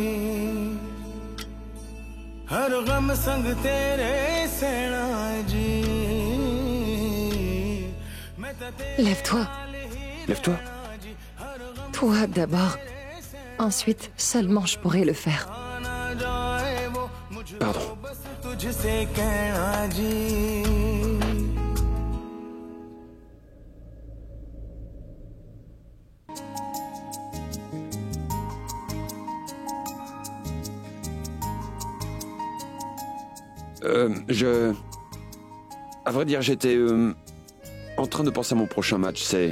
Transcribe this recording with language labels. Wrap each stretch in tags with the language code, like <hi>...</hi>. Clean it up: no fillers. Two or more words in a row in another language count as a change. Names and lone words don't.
<hi>हर गम संग तेरे सहना जी</hi> <fr>Lève-toi. Lève-toi. Toi d'abord. Ensuite, seulement je pourrai le faire. Pardon.</fr> <hi>तुझसे कहना जी</hi> <fr>À vrai dire, j'étais en train de penser à mon prochain match, c'est...</fr>